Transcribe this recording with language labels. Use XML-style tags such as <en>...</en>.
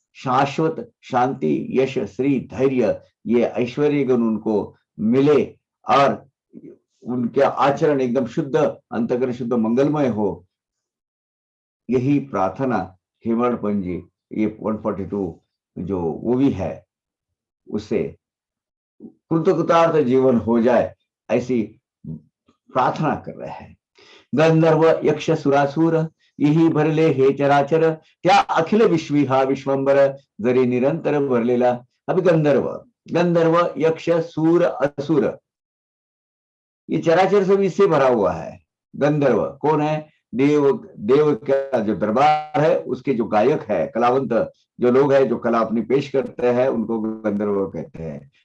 <hi>शाश्वत शांति यश श्री धैर्य, ये ऐश्वर्य गुण उनको मिले, और उनके आचरण एकदम शुद्ध, अंतःकरण शुद्ध मंगलमय हो। यही प्रार्थना हेमड़ जी ये 142 जो वो भी है, उससे कृतकृतार्थ जीवन हो जाए, ऐसी प्रार्थना कर रहे हैं।</hi> <mr>गंधर्व यक्ष सुरासुर यही भरले हे चराचर, त्या अखिल विश्वी हा विश्वंबर जरी निरंतर भरलेला।</mr> <hi>अभी गंधर्व यक्ष सूर असुर, ये चराचर सब इससे भरा हुआ है। गंधर्व कौन है? देव का जो दरबार है, उसके जो गायक है, कलावंत जो लोग हैं, जो कला अपनी पेश करते हैं, उनको गंधर्व कहते हैं।</hi>